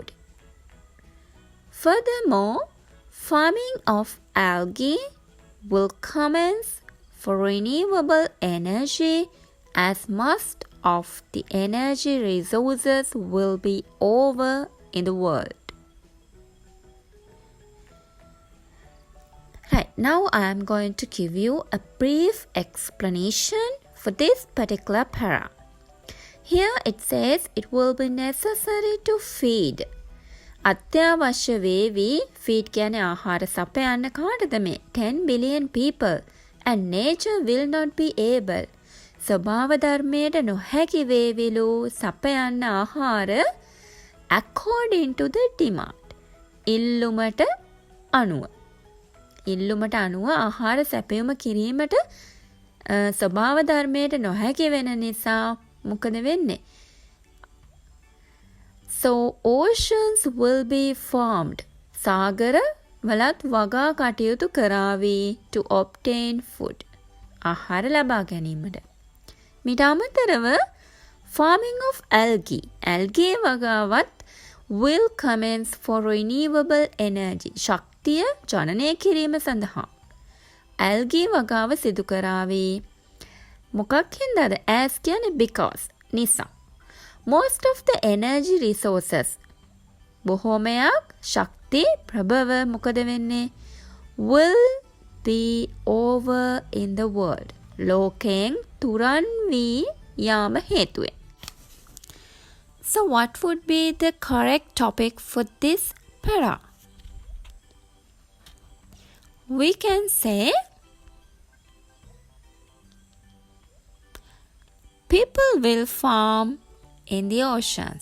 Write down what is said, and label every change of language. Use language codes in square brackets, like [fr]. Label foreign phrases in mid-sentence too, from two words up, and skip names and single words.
[en] Furthermore, farming of algae will commence for renewable energy as most of the energy resources will be over in the world. Right, now I am going to give you a brief explanation for this particular para. Here it says it will be necessary to feed. [si] අත්‍යවශ්‍ය වේවි [en] feed [si] කියන්නේ ආහාර සපයන්න කාටද මේ [en] 10 billion people and nature will not be able. [si] ස්වභාව ධර්මයට නොහැකි වේවිලු සපයන්න ආහාර [en] according to the demand. [si] ඉල්ලුමට අනුව ආහාර සැපයුම කිරීමට ස්වභාව ධර්මයට නොහැකි වෙන නිසා මොකද වෙන්නේ? [en] So oceans will be formed. [si] සාගර වලත් වගා කටයුතු කරાવી [en] to obtain food. [si] ආහාර ලබා ගැනීමට. මීට අමතරව [en] farming of algae. algae වගාවත් will commence for renewable energy. [si] ශක්තිය ජනනය කිරීම සඳහා. algae වගාව සිදු කරાવી. මොකක් හින්දාද? as කියන්නේ because. නිසා. [en] Most of the energy resources [si] බොහෝමයක් ශක්ති ප්‍රභව මොකද වෙන්නේ? [en] will be over in the world. [si] ලෝකයෙන් තුරන් වී යාම හේතුවෙන්. [en] So what would be the correct topic for this para? We can say people will farm in the oceans.